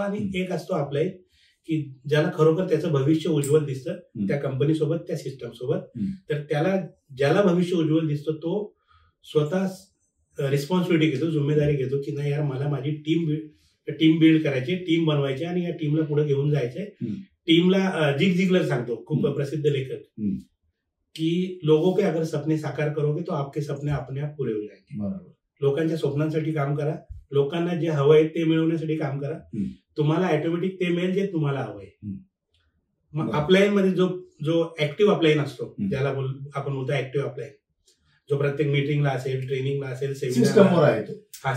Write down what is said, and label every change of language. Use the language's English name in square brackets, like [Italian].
[Marathi] आणि एक असतो अपलाईन की ज्याला खरोखर त्याचं भविष्य उज्ज्वल दिसतं त्या कंपनी सोबत, त्या सिस्टम सोबत. तर ज्याला भविष्य उज्ज्वल दिसतो तो स्वतः रिस्पॉन्सिबिलिटी घेतो, जिम्मेदारी घेतो की नाही यार, मला माझी टीम बिल्ड करायची, टीम बनवायची आणि या टीमला पुढे घेऊन जायचंय. टीमला जिग जिगलर सांगतो, खूप प्रसिद्ध लेखक, की [Hindi] लोगों के अगर सपने साकार करोगे तो आपके सपने अपने आप पूरे हो जाएंगे. [Marathi] लोकांच्या स्वप्नांसाठी काम करा, लोकांना जे हवंय ते मिळवण्यासाठी काम करा, तुम्हाला ऑटोमॅटिक ते मिळेल जे तुम्हाला हवंय. मग अपलाईन मध्ये जो ऍक्टिव्ह अपलाईन असतो, ज्याला आपण बोलतो ऍक्टिव्ह अपलाईन, जो प्रत्येक मीटिंगला असेल, ट्रेनिंगला असेल, सेमिनारला येतो,